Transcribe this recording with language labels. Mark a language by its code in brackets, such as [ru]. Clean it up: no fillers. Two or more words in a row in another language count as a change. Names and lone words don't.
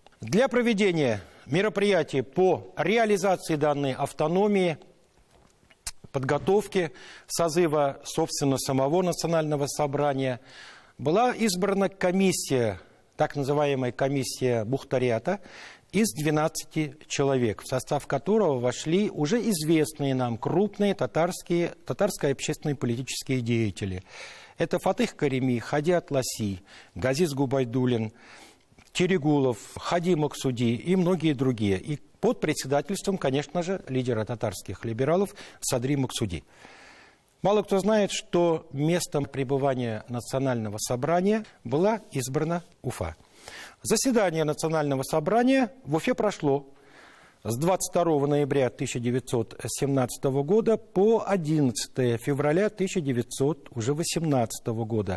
[ru] Для проведения мероприятий по реализации данной автономии, подготовки созыва, собственно, самого национального собрания была избрана комиссия, так называемая комиссия Мухтариата, из 12 человек, в состав которого вошли уже известные нам крупные татарские общественные политические деятели. Это Фатых Карими, Хади Атласи, Газиз Губайдуллин, Терегулов, Хади Максуди и многие другие. И под председательством, конечно же, лидера татарских либералов Садри Максуди. Мало кто знает, что местом пребывания национального собрания была избрана Уфа. Заседание Национального собрания в Уфе прошло с 22 ноября 1917 года по 11 февраля 1918 года.